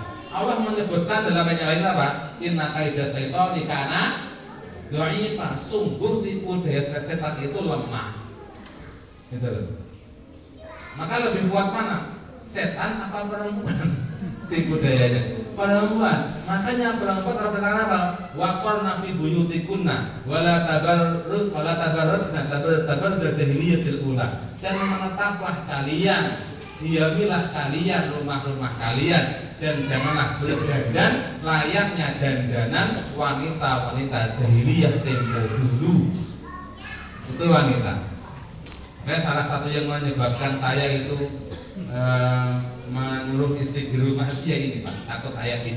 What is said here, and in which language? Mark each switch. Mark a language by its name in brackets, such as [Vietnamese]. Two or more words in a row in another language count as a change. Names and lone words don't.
[Indonesian] Allah menyebutkan dalam ayat lain apa? [Arabic] إن كيد الشيطان كان ضعيفا, [Indonesian] sungguh tipu daya setan itu lemah. Gitu loh. Maka lebih kuat mana? Setan atau perempuan? Tipu dayanya perempuan. Makanya perempuan terkenal apa? [Arabic] وقرن في بيوتكن ولا تبرجن تبرج الجاهلية الأولى. [Indonesian] Dan menetaplah kalian, diamilah kalian rumah-rumah kalian, dan janganlah berdandan layaknya dandanan wanita-wanita jahiliyah tempo dulu. Itu wanita. Salah satu yang menyebabkan saya itu menyuruh istri di rumah dia ini Pak, takut ayat ini.